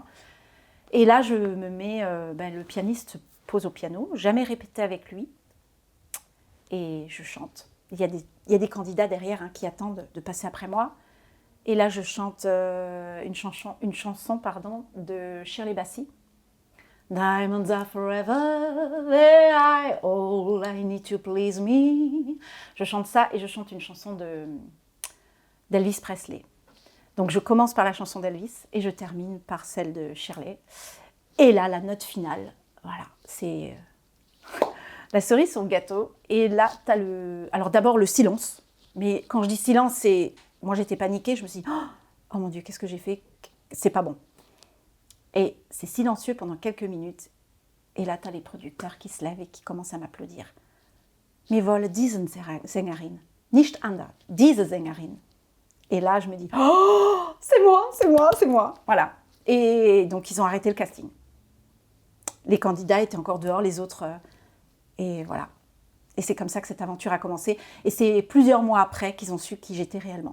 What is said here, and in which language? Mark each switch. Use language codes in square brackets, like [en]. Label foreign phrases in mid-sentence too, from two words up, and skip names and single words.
[fr] Et là, je me mets, le pianiste pose au piano, jamais répété avec lui. Et je chante. Il y a des candidats derrière qui attendent de passer après moi. Et là, je chante une chanson de Shirley Bassey. [en] Diamonds are forever, they are all I need to please me. [fr] Je chante ça et je chante une chanson d'Elvis Presley. Donc je commence par la chanson d'Elvis et je termine par celle de Shirley. Et là, la note finale, voilà, c'est la cerise sur le gâteau. Et là, tu as alors d'abord le silence. Mais quand je dis silence, c'est... Moi, j'étais paniquée, je me suis dit, oh mon Dieu, qu'est-ce que j'ai fait? C'est pas bon. Et c'est silencieux pendant quelques minutes. Et là, tu as les producteurs qui se lèvent et qui commencent à m'applaudir. [de] Wir wollen diese Sängerin, nicht anders, diese Sängerin. [fr] Et là, je me dis, oh, c'est moi. Voilà. Et donc, ils ont arrêté le casting. Les candidats étaient encore dehors, les autres... et voilà. Et c'est comme ça que cette aventure a commencé. Et c'est plusieurs mois après qu'ils ont su qui j'étais réellement.